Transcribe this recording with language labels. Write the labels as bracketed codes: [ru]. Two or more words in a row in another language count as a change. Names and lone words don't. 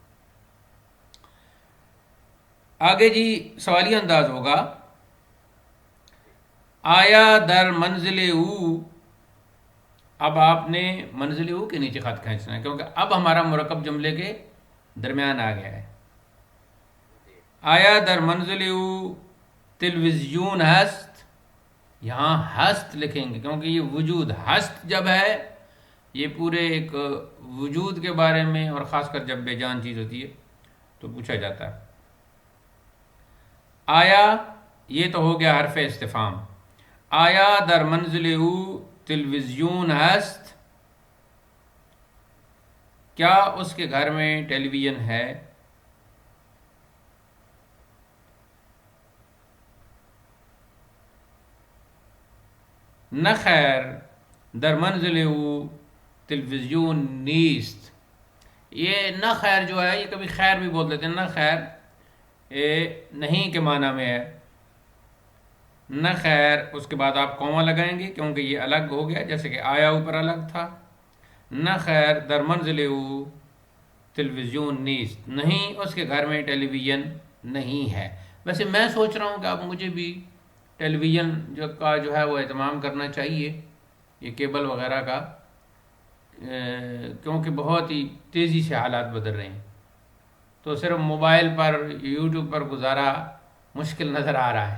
[ur] آگے جی سوالیہ انداز ہوگا، [fa] آیا در منزل او. [ur] اب آپ نے [fa] منزل او [ur] کے نیچے خط کھینچنا ہے، کیونکہ اب ہمارا مرکب جملے کے درمیان آ گیا ہے. [fa] آیا در منزل او تلویزیون ہست. [ur] یہاں ہست لکھیں گے کیونکہ یہ وجود، ہست جب ہے یہ پورے ایک وجود کے بارے میں، اور خاص کر جب بے جان چیز ہوتی ہے تو پوچھا جاتا ہے. آیا، یہ تو ہو گیا حرف استفہام. [fa] آیا در منزل او تلویزیون ہست. [ur] کیا اس کے گھر میں ٹیلی ویژن ہے؟ [fa] نہ خیر در منزل او تلویزیون نیست. [ur] یہ [fa] نہ خیر [ur] جو ہے، یہ کبھی خیر بھی بول دیتے ہیں، [fa] نہ خیر [ur] یہ نہیں کے معنی میں ہے. [fa] نہ خیر [ur] اس کے بعد آپ کوما لگائیں گے کیونکہ یہ الگ ہو گیا، جیسے کہ آیا اوپر الگ تھا. [fa] نہ خیر در منزل او تلویزیون نیست. [ur] نہیں، اس کے گھر میں ٹیلی ویژن نہیں ہے. ویسے میں سوچ رہا ہوں کہ اب مجھے بھی ٹیلی ویژن جو ہے وہ اہتمام کرنا چاہیے، یہ کیبل وغیرہ کا، کیونکہ بہت ہی تیزی سے حالات بدل رہے ہیں. تو صرف موبائل پر، یوٹیوب پر گزارا مشکل نظر آ رہا ہے.